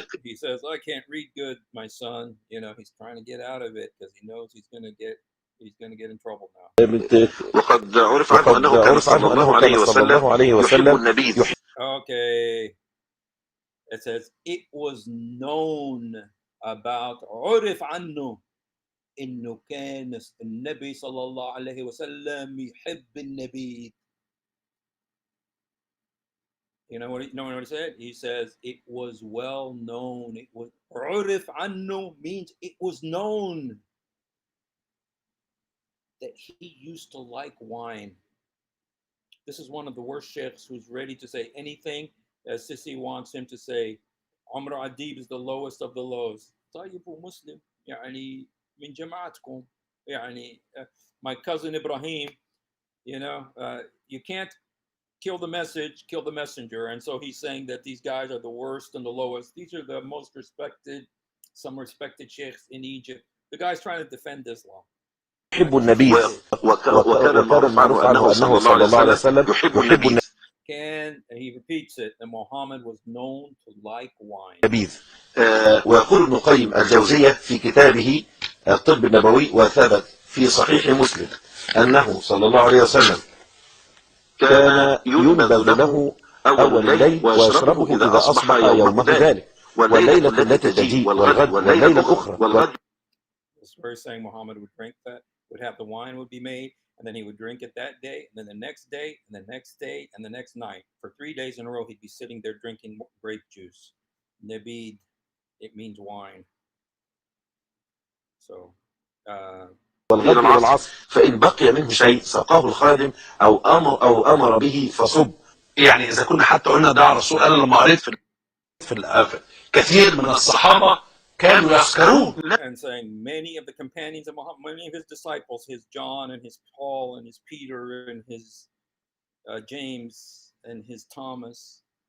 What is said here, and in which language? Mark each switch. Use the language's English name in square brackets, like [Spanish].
[English] He says, I can't read good, my son. You know, he's trying to get out of it because he knows he's going to get in trouble now. [Arabic] وقد عرف عنه انه كان صلى الله عليه وسلم يحب النبيذ. [English] Okay. It says, it was known about [Arabic] عرف عنه إنه كان النبي صلى الله عليه وسلم يحب النبي. [English] You know what he said? He says it was well known. It was [Arabic] عرف عنه [English] means it was known that he used to like wine. This is one of the worst sheikhs who's ready to say anything that Sisi wants him to say. Umar Adib is the lowest of the lows. [Arabic] طيب ومسلم يعني من جماعتكم يعني [English] my cousin Ibrahim, you know, you can't kill the message, kill the messenger. And so he's saying that these guys are the worst and the lowest. These are the most respected, some respected sheikhs in Egypt. The guy's trying to defend Islam. [Arabic] يحب النبيذ وكان المعروف عنه صلى الله عليه وسلم يحب النبيذ. [English] And he repeats it, and Muhammad was known to like wine. [Arabic] النبيذ. ويقول ابن القيم الجوزية في كتابه الطب النبوي وثبت في صحيح مسلم أنه صلى الله عليه وسلم كان ينبذ له أول الليل ويشربه إذا أصبح يومه ذلك والليلة التي تجيء والغد والليلة الأخرى. [English] This verse saying Muhammad would drink that, would have the wine would be made, and then he would drink it that day, and then the next day, and the next day, and the next night. For 3 days in a row, he'd be sitting there drinking grape juice. Nabid, it means wine. So, [Arabic] والغد والعصر فإن بقي منه شيء سقاه الخادم أو أمر به فصب. يعني اذا كنا حتى قلنا ده الرسول قال لما قريت في كثير من الصحابه كانوا يسكرون. [English] and saying many of the companions of Muhammad, many of his disciples, his John and his Paul and his Peter and his James and his Thomas.